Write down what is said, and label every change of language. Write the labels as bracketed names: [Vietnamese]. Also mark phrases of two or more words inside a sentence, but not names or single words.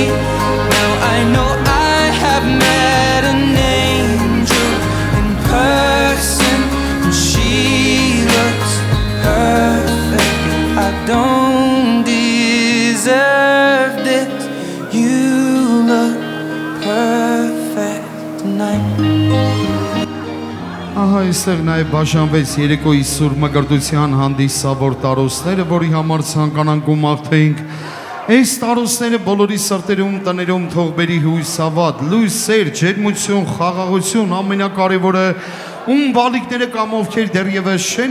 [English] Now I know I have met an angel in person, and she looks perfect. I don't deserve this. You look perfect tonight. [Armenian] Ահա այստեղ նաև բաժանվեց երեկոյի սուր մկրտության հանդիսավոր տարոցները, որի համար ցանկանանք ու մաղթենք այս տարոցները բոլորի սրտերում, տներում թող բերի հույս, հավատ, լույս, սեր, ջերմություն, խաղաղություն, ամենակարևորը ում բալիկները կամ ովքեր դեռևս չեն